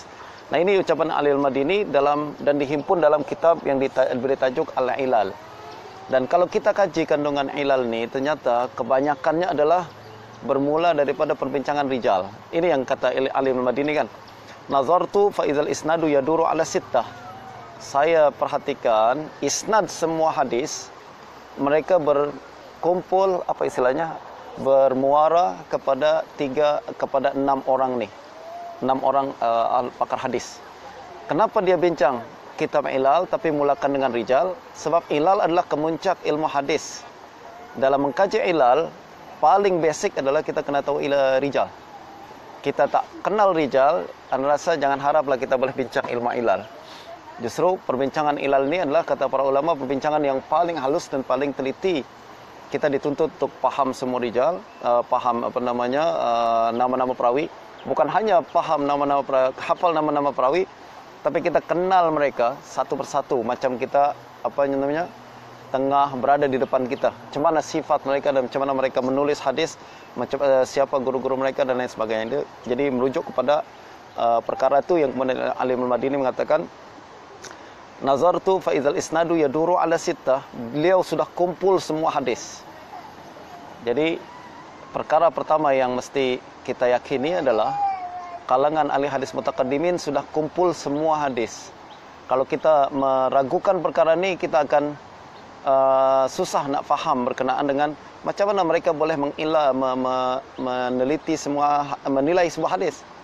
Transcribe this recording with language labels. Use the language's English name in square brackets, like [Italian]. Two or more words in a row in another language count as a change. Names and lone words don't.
[Malay] Nah, ini ucapan Ali Ibn Madini dan dihimpun dalam kitab yang diberi tajuk Al-Ilal. Dan kalau kita kaji kandungan ilal ini, ternyata kebanyakannya adalah bermula daripada perbincangan rijal. Ini yang kata Ali Ibn Madini kan. [Arabic] نظرت فإذا الإسناد يدور على ستة. [Malay] Saya perhatikan isnad semua hadis mereka kumpul apa istilahnya bermuara kepada 6 orang nih. 6 orang pakar hadis. Kenapa dia bincang kitab ilal tapi mulakan dengan rijal? Sebab ilal adalah kemuncak ilmu hadis. Dalam mengkaji ilal, paling basic adalah kita kena tahu rijal. Kita tak kenal rijal, anda rasa jangan haraplah kita boleh bincang ilmu ilal. Justru perbincangan ilal ini adalah, kata para ulama, perbincangan yang paling halus dan paling teliti. Kita dituntut untuk paham semua rijal, paham nama-nama perawi. Bukan hanya paham nama-nama perawi, hafal nama-nama perawi, tapi kita kenal mereka satu persatu, macam kita tengah berada di depan kita. Macam mana sifat mereka dan macam mana mereka menulis hadis, macam siapa guru-guru mereka dan lain sebagainya. Jadi merujuk kepada perkara itu yang kemudian Ali Al-Madini mengatakan, [Arabic] نظرت فإذا الإسناد يدور على ستة. [Malay] Beliau sudah kumpul semua hadis. Jadi perkara pertama yang mesti kita yakini adalah kalangan ahli hadis mutaqaddimin sudah kumpul semua hadis. Kalau kita meragukan perkara ini, kita akan susah nak faham berkenaan dengan macam mana mereka boleh meneliti menilai sebuah hadis.